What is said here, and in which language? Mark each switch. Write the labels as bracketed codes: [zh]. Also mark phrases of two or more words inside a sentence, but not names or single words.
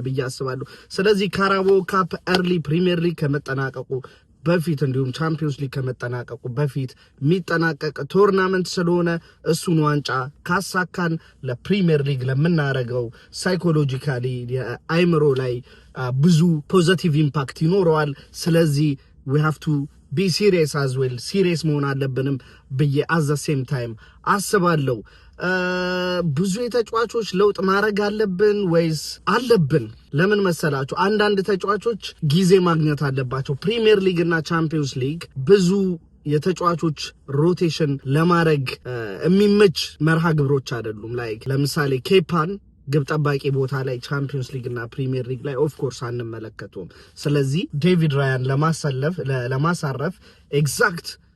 [am] ብዬ አስባለሁ ስለዚህ ካራባኦ ካፕ ኤርሊ ፕሪሚየር ሊግ ከመጠናቀቁ በፊት እንዲሁም ቻምፒየንስ ሊግ ከመጠናቀቁ በፊት የሚጠናቀቅ ቶርናመንት ስለሆነ እሱን ዋንጫ ካሳካን ለፕሪሚየር ሊግ ለምናረጋው ሳይኮሎጂካሊ የአይምሮ ላይ ብዙ [en] positive impact [am] ይኖረዋል ስለዚህ [en] we have to be serious as well serious [am] መሆን አለብንም በየ [en] at the same time [am] አስባለሁ ብዙ የተጫዋቾች ለውጥ ማድረግ አለብን ወይስ አለብን ለምን መሰላችሁ አንዳንድ ተጫዋቾች ጊዜ ማግኘት አለባቸው ፕሪሚየር ሊግ እና ቻምፒየንስ ሊግ ብዙ የተጫዋቾች ሮቴሽን ለማድረግ የሚመች መርሃ ግብሮች አይደሉም ላይክ ለምሳሌ ኬፓን ግብ ጠባቂ ቦታ ላይ ቻምፒየንስ ሊግ እና ፕሪሚየር ሊግ ላይ [en] of course [am] አንመለከቱም ስለዚህ ዴቪድ ራያን ለማሳረፍ ኤግዛክት